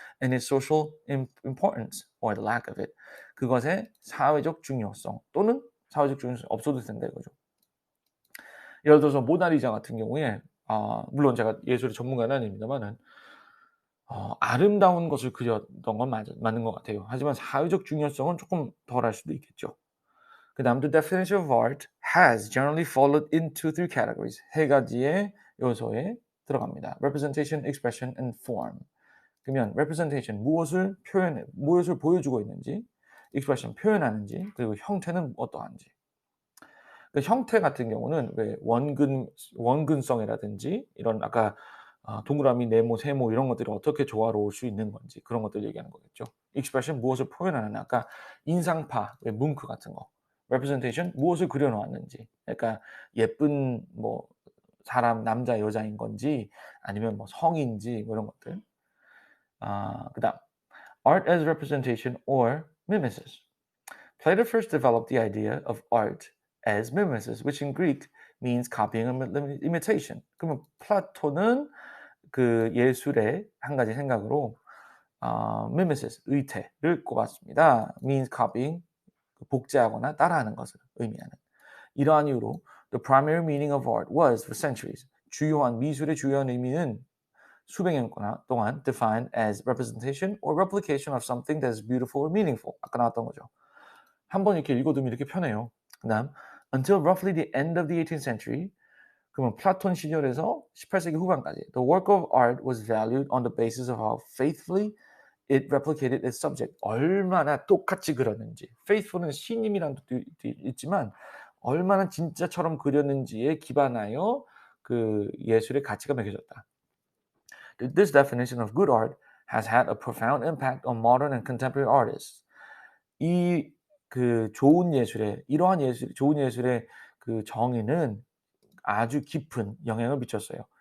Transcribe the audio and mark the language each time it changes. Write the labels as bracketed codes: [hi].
[en] And its social importance or the lack of it. [ko] 그것의 사회적 중요성 또는 사회적 중요성이 없어도 된다 이거죠. 예를 들어서 모나리자 같은 경우에 물론 제가 예술의 전문가는 아닙니다마는 아름다운 것을 그렸던 건 맞는 것 같아요. 하지만 사회적 중요성은 쪼끔 덜할 수도 있겠죠. [en] 그다음 the definition of art has generally fallen into three categories. [ko] 세 가지의 요소에 들어갑니다. [en] representation, expression and form. [ko] 그러면 representation 무엇을 보여주고 있는지, expression 표현하는지, 그리고 형태는 어떠한지. 그 형태 같은 경우는 왜 원근성이라든지 이런 아까 동그라미, 네모, 세모 이런 것들이 어떻게 조화로울 수 있는 건지 그런 것들 얘기하는 거겠죠. expression 무엇을 표현하느냐 아까 인상파, 왜 뭉크 같은 거. representation 무엇을 그려 놓았는지. 그러니까 예쁜 뭐 사람 남자 여자인 건지 아니면 뭐 성인지 뭐 이런 것들. [en] 그다음 art as representation or mimesis. Plato first developed the idea of art as mimesis, which in Greek means copying or imitation. [ko] 그러면 플라톤은 그 예술의 한 가지 생각으로 mimesis, 의태를 꼽았습니다. [en] means copying, [ko] 복제하거나 따라하는 것을 의미하는. [en] 이러한 이유로 the primary meaning of art was for centuries. [ko] 주요한 미술의 주요한 의미는 수백 년 동안 [en] defined as representation or replication of something that is beautiful or meaningful. [ko] 아까 나왔던 거죠. 한번 이렇게 읽어두면 이렇게 편해요. [en] 그다음 until roughly the end of the 18th century. [ko] 그러면 플라톤 시절에서 18세기 후반까지 [en] the work of art was valued on the basis of how faithfully it replicated its subject. [ko] 얼마나 똑같이 그렸는지. faithful은 신임이라는 뜻도 있지만 얼마나 진짜처럼 그렸는지에 기반하여 그 예술의 가치가 매겨졌다. [en] This definition of good art has had a profound impact on modern and contemporary artists. [ko] 이 그 좋은 예술의 그 정의는 아주 깊은 영향을 미쳤어요.